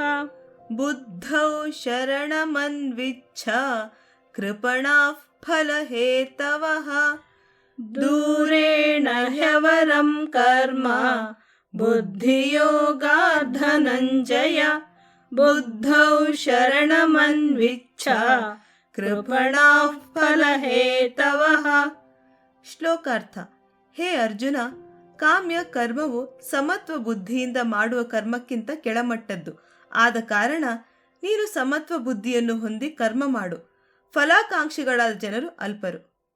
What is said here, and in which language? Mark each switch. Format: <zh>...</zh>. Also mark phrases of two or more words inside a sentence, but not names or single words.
<sa>बुद्धौ शरणमन्विच्छ कृपणाः फलहेतवः दूरेण ह्यवरं कर्म बुद्धियोगात् धनञ्जय बुद्धौ शरणमन्विच्छ कृपणाः फलहेतवः.</sa> <kn>ಶ್ಲೋಕಾರ್ಥ. ಹೇ ಅರ್ಜುನ, ಕಾಮ್ಯ ಕರ್ಮವು ಸಮತ್ವ ಬುದ್ಧಿಯಿಂದ ಮಾಡುವ ಕರ್ಮಕ್ಕಿಂತ ಕೆಳಮಟ್ಟದ್ದು. ಆದ ಕಾರಣ ನೀನು ಸಮತ್ವ ಬುದ್ಧಿಯನ್ನು ಹೊಂದಿ ಕರ್ಮ ಮಾಡು. ಫಲಾಕಾಂಕ್ಷಿಗಳಾದ ಜನರು ಅಲ್ಪರು.</kn>